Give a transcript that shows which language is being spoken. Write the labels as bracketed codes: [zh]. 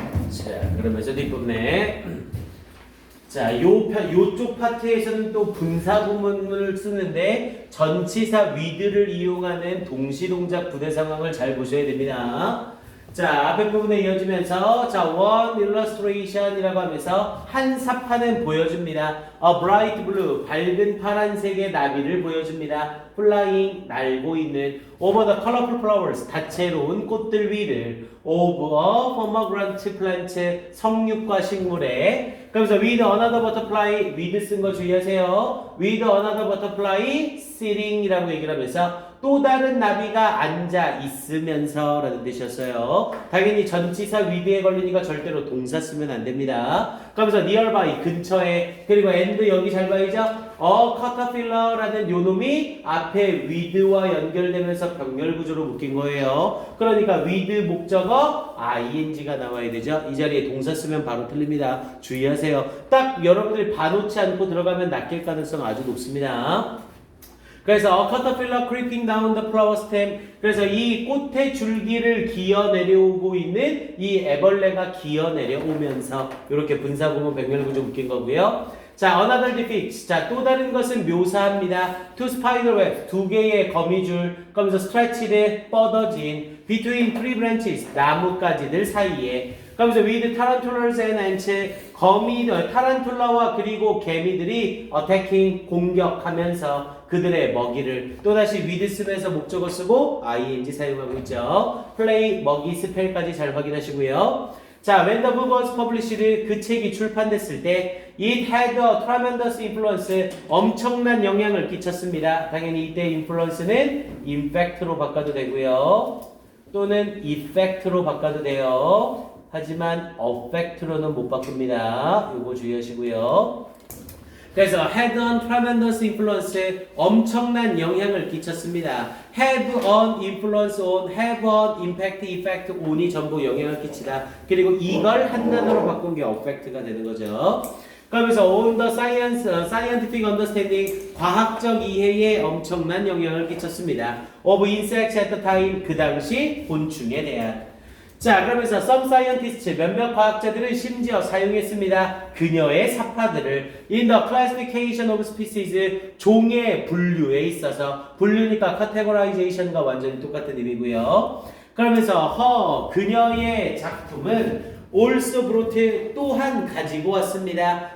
[ko] 자, 그러면서 뒷부분에 자, 요쪽 파트에서는 또 분사 구문을 쓰는데 전치사 with를 이용하는 동시동작 부대 상황을 잘 보셔야 됩니다. 자, 앞에 부분에 이어지면서 자, one illustration이라고 하면서 한 사파는 보여줍니다. [en] A bright blue, [ko] 밝은 파란색의 나비를 보여줍니다. [en] Flying, [ko] 날고 있는 [en] over the colorful flowers, [ko] 다채로운 꽃들 위를 [en] of a pomegranate plant, [ko] 성육과 식물에 그러면서 [en] with another butterfly, with [ko] 쓴 거 주의하세요. with another butterfly sitting이라고 얘기를 하면서 또 다른 나비가 앉아 있으면서 라는 뜻이었어요. 당연히 전치사 with에 걸리니까 절대로 동사 쓰면 안 됩니다. 그러면서 nearby, 근처에, 그리고 and 여기 잘 봐야죠. caterpillar라는 요놈이 앞에 with와 연결되면서 병렬 구조로 묶인 거예요. 그러니까 with 목적어 ing가 나와야 되죠. 이 자리에 동사 쓰면 바로 틀립니다. 주의하세요. 딱 여러분들이 봐놓지 않고 들어가면 낚일 가능성 아주 높습니다. [en] 그래서 caterpillar creeping down the flower stem. [ko] 그래서 이 꽃의 줄기를 기어 내려오고 있는 이 애벌레가 기어 내려오면서 이렇게 분사구문 병렬구조 묶인 거고요. [en] 자, another depicts. [ko] 자, 또 다른 것은 묘사합니다. [en] Two spider webs. [ko] 두 개의 거미줄. 그러면서 stretched, 뻗어진. [en] Between three branches. [ko] 나뭇가지들 사이에. [en] 그러면서 with tarantulas and ants. [ko] 타란툴라와 그리고 개미들이 [en] attacking, [ko] 공격하면서 그들의 먹이를 또다시 with 쓰면서 목적어 쓰고 ing 사용하고 있죠. play, 먹이, 스펠까지 잘 확인하시고요. [en] 자, when the book was published, [ko] 그 책이 출판됐을 때 [en] it had a tremendous influence, [ko] 엄청난 영향을 끼쳤습니다. 당연히 이때 influence는 impact로 바꿔도 되고요. 또는 effect로 바꿔도 돼요. 하지만 affect로는 못 바꿉니다. 요거 주의하시고요. 그래서 [en] had an tremendous influence, [ko] 엄청난 영향을 끼쳤습니다. [en] have an influence on, have an impact, effect, on이 [ko] 전부 영향을 끼치다. 그리고 이걸 한 단어로 바꾼 게 affect가 되는 거죠. 그러면서 [en] on the scientific understanding, [ko] 과학적 이해에 엄청난 영향을 끼쳤습니다. [en] of insects at the time, [ko] 그 당시 곤충에 대한. 자, 그러면서 some scientists, 몇몇 과학자들은 심지어 사용했습니다. 그녀의 사파들을 [en] in the classification of species, [ko] 종의 분류에 있어서, 분류니까 categorization과 완전히 똑같은 의미고요. 그러면서 그녀의 작품은 [en] also brought, [ko] 또한 가지고 왔습니다.